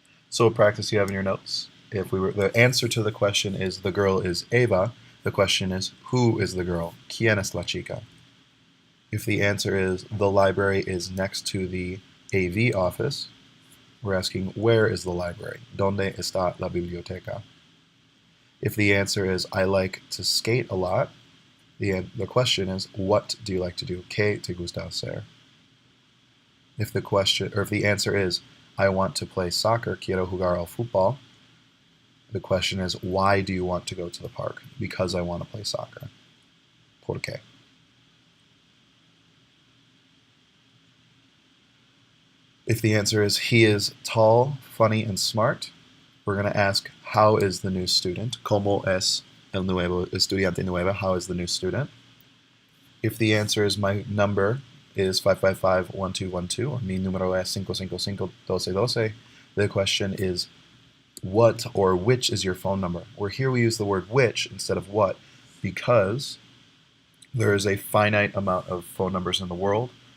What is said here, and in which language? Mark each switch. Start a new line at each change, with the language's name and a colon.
English: So a practice you have in your notes. If the answer to the question is the girl is Eva, the question is who is the girl?
Spanish: ¿Quién es la chica?
English: If the answer is the library is next to the AV office, we're asking where is the library?
Spanish: ¿Dónde está la biblioteca?
English: If the answer is I like to skate a lot, the question is what do you like to do?
Spanish: ¿Qué te gusta hacer?
English: If the answer is I want to play soccer,
Spanish: quiero jugar al fútbol,
English: the question is why do you want to go to the park? Because I want to play soccer.
Spanish: ¿Por qué?
English: If the answer is he is tall, funny, and smart, we're going to ask how is the new student?
Spanish: ¿Cómo es el nuevo estudiante nueva?
English: How is the new student? If the answer is my number is 555-1212,
Spanish: mi número es 555-1212,
English: the question is what or which is your phone number? Where here we use the word which instead of what because there is a finite amount of phone numbers in the world.